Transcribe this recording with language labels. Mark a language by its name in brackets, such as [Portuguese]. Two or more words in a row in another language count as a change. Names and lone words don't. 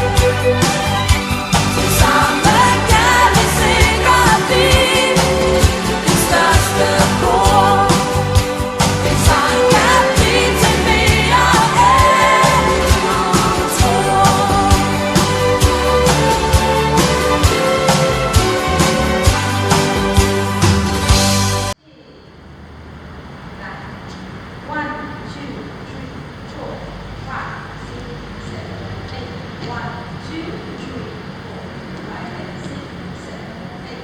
[Danish] Tilsammen kan vi sikkert blive det største kor. En sang kan blive til mere end du tror. [English] One, two, three, four, five, six, seven, eight. 1, 2, 3, 4, 5, 6, 7, 8.